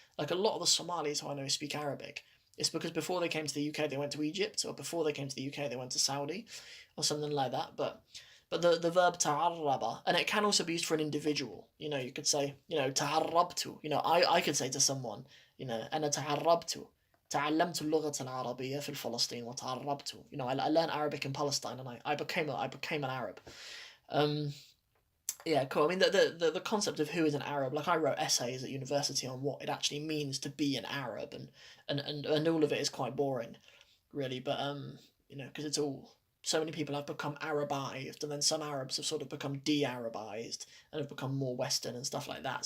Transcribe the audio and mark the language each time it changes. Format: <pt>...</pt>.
<en>Like a lot of the Somalis who I know speak Arabic, it's because before they came to the UK they went to Egypt, or before they came to the UK they went to Saudi, or something like that. But the verb ta'arraba, and it can also be used for an individual. You know, you could say, you know, ta'arrabtu. You know, I could say to someone, you know,</en> <ar>أنا تعربت. تعلمت اللغة العربية في فلسطين وتعربت.</ar> <en>You know, I learned Arabic in Palestine, and I became an Arab. Yeah, cool. I mean, the concept of who is an Arab, like I wrote essays at university on what it actually means to be an Arab, and all of it is quite boring, really. But you know, because it's all, so many people have become Arabized, and then some Arabs have sort of become de-Arabized and have become more Western and stuff like that.</en>